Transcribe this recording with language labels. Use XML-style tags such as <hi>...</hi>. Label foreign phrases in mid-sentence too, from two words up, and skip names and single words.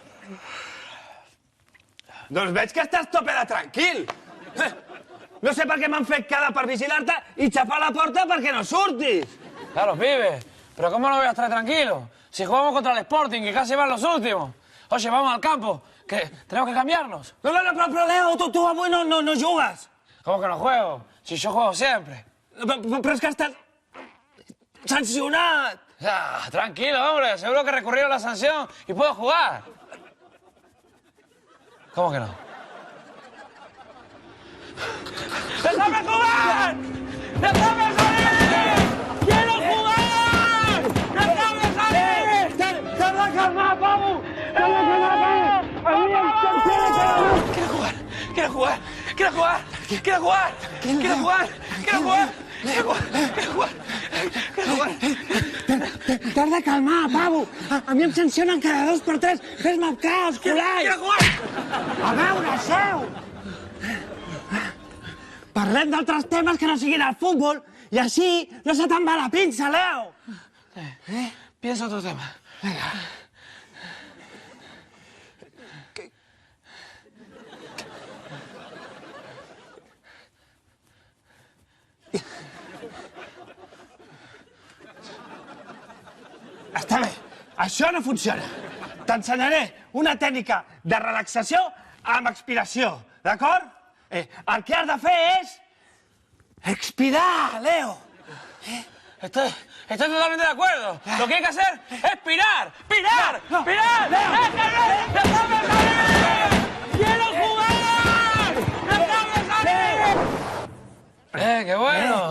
<ca>Doncs veig que estàs tope de tranquil. No sé per què m'han fet quedar per vigilar-te i xapar la porta perquè no surtis.</ca> <es>Claro, pibe, pero ¿cómo no voy a estar tranquilo? Si jugamos contra el Sporting, que casi van los últimos. Oye, vamos al campo, que tenemos que cambiarnos.</es> <ca>No, però Leo, tu avui no jugues.</ca> <es>¿Cómo que no juego? Si yo juego siempre.</es> <ca>Però és que estàs sancionat.</ca> <es>Ah, tranquilo, hombre, seguro que recurrieron la sanción y puedo jugar. ¿Cómo que no? ¡Déjame jugar! ¡Déjame salir! ¡Quiero jugar! ¡Déjame salir!</es> <ca>¡T'has de calmar, Pabu! ¡T'has de calmar, Pabu!</ca> <es>¡Quiero jugar! ¡Quiero jugar! ¡Quiero jugar! ¡Quiero jugar! ¡Quiero jugar! ¡Quiero jugar! ¡Quiero jugar! ¡Quiero jugar! ¡Quiero jugar!</es> <ca>T'has de calmar, Pabu! A mi em sancionen cada 2 per 3. Fes-me cas, Colai!</ca> <es>¡Quiero jugar!</es> <ca>A veure, seu! Parlem d'altres temes que no siguin el futbol i així no se te'n va la pinça, Leo!</ca> <es>Piensa otro tema.</es> <ca>Vinga. Està bé, això no funciona. T'ensenyaré una tècnica de relaxació amb expiració, d'acord? El que has de fer és expirar, Leo.</ca> <es>Estoy totalmente de acuerdo. Lo que hay que hacer es pirar. ¡Pirar! No, ¡Pirar! Leo. ¡Déjame salir! ¡Quiero jugar! ¡Déjame salir! ¡Qué bueno!</es>